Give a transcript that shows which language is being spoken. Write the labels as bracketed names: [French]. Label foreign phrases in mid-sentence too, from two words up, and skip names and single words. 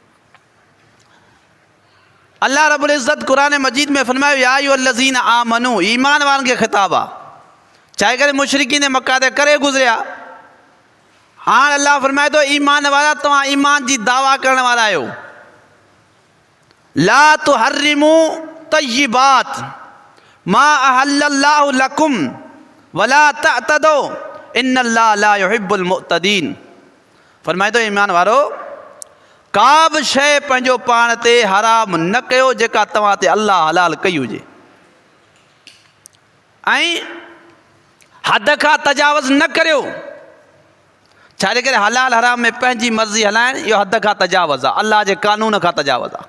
[Sindhi] अल्लाह रब्बुल इज़्ज़त क़ुरान मजीद में फरमायो [Arabic] يا أيها الذين آمنوا, [Sindhi] ईमान वारनि खे ख़िताबु आहे। चाहे करे मुशरिकीन मक्का ते करे गुज़रिया, हाणे अल्लाह फरमाए थो ईमान वारा तव्हां ईमान जी दावा करण वारा आहियो। [Arabic] لا تحرموا طيبات ما أحل الله لكم ولا تعتدوا إن الله لا يحب المعتدين. [Sindhi] फरमाए थो ईमान वारो का बि शइ पंहिंजो पाण ते हराम न कयो जेका तव्हां ते अल्लाह हलाल कई हुजे, ऐं हद खां तजावुज़ न करियो। छाजे करे हलाल हराम में पंहिंजी मर्ज़ी हलाइण इहो हद खां तजावुज़ आहे, अल्लाह जे कानून खां तजावुज़ आहे।